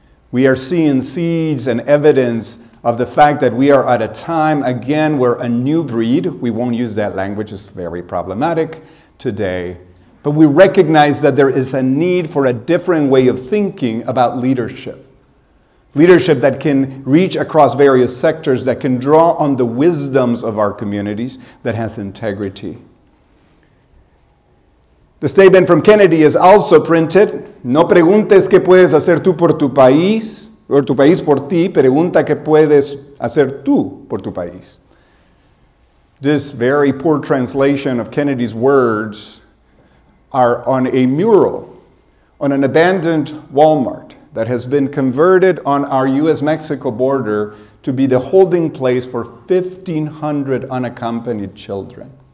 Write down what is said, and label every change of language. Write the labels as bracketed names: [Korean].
[English] We are seeing seeds and evidence of the fact that we are at a time, again, where a new breed, we won't use that language, it's very problematic today, but we recognize that there is a need for a different way of thinking about leadership. Leadership that can reach across various sectors, that can draw on the wisdoms of our communities, that has integrity. The statement from Kennedy is also printed, [Spanish] no preguntes qué puedes hacer tú por tu país, o tu país por ti, pregunta qué puedes hacer tú por tu país. [English] This very poor translation of Kennedy's words are on a mural on an abandoned Walmart that has been converted on our US-Mexico border to be the holding place for 1,500 unaccompanied children.